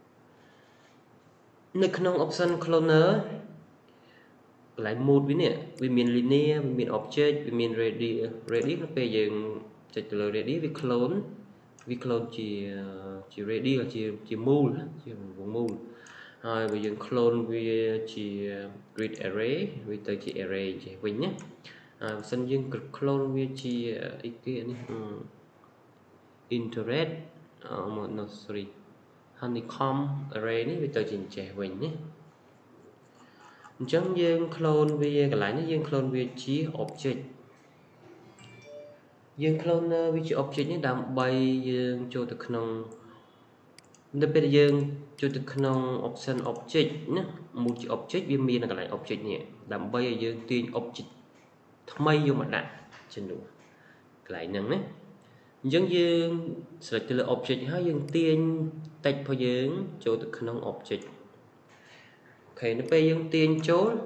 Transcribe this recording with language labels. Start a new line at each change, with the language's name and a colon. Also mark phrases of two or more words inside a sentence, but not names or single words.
Khmer: នៅក្នុង
English: option cloner
Khmer: កន្លែង mode វានេះវាមាន linear វាមាន object វាមាន radius នៅពេលយើងចុចទៅលើ radius វា clone ជា radius ជាមូលជាវងមូលហើយបើយើង clone វាជា
English: grid array
Khmer: វាទៅជា array ចេះវិញណាហើយបើសិនយើង clone វាជាអីគេនេះ
English: interred no sorry honeycomb array
Khmer: នេះវាទៅជាចេះវិញណាអញ្ចឹងយើង clone វាកន្លែងនេះយើង clone វាជា object យើង clone វាជា object នេះដើម្បីយើងចូលទៅក្នុងនៅពេលយើងចូលទៅក្នុង
English: option object
Khmer: ណាមួយជា object វាមានកន្លែង object នេះដើម្បីឲ្យយើងទាញ object ថ្មីយកមកដាក់ជំនួសកន្លែងហ្នឹងណាអញ្ចឹងយើង select ទៅលើ object ហើយយើងទាញ text របស់យើងចូលទៅក្នុង object អូខេនៅពេលយើងទាញចូល